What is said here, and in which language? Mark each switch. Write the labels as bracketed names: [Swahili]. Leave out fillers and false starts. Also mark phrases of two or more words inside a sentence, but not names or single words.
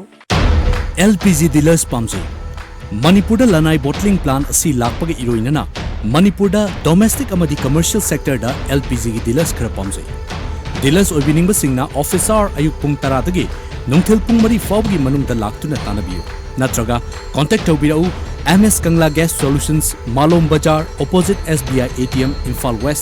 [English] LPG dealers [Manipuri] Pamzu Manipur Lanai bottling plant asi lakpaga iroinana Manipur domestic amadi [English] commercial sector [Manipuri] da LPG gi dealers khara pamjai dealers oibining ba singna officer ayuk pung 10 dagi nungthil pung 3 fawgi manung da laktuna tanabiu natraga contact tawbirau MS Kangla Gas Solutions, Malom Bajar, opposite SBI ATM, Imphal West.